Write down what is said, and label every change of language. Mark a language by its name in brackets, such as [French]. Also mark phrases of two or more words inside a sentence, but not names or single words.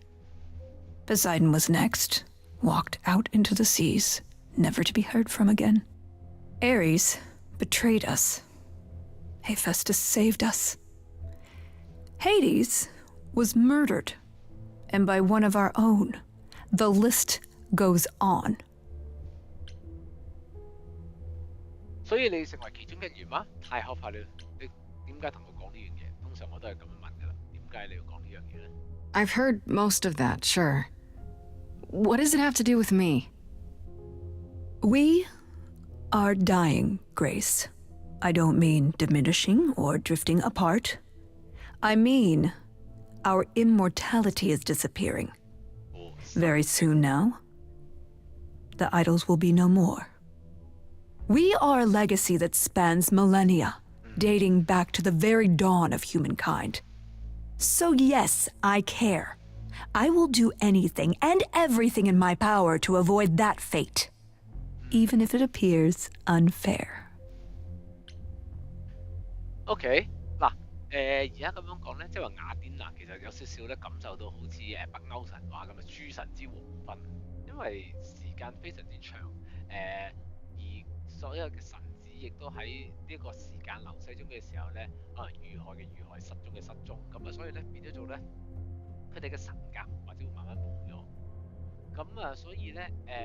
[English] Poseidon was next, walked out into the seas, never to be heard from again. Ares betrayed us. Hephaestus saved us. Hades was murdered, and by one of our own. The list goes on. [Cantonese] 所以你成為其中一員嗎？太可怕了！你點解同我講呢樣嘢？通常我都係咁樣問㗎啦。點解你要講呢樣嘢咧？ [English] I've heard most of that, sure. What does it have to do with me? We are dying, Grace. I don't mean diminishing or drifting apart. I mean our immortality is disappearing. Very soon now, the idols will be no more. We are a legacy that spans millennia, dating back to the very dawn of humankind. So yes, I care. I will do anything and everything in my power to avoid that fate, even if it appears unfair. [Cantonese] OK， 嗱，而家咁樣講咧，即係話雅典娜其實有少少咧感受到好似北歐神話咁嘅諸神之黃昏，因為時間非常之長，而所有嘅神子亦都喺呢個時間流逝中嘅時候咧，可能遇害嘅遇害，失蹤嘅失蹤，咁啊，所以咧變咗做咧，佢哋嘅神格或者會慢慢冇咗，咁啊，所以咧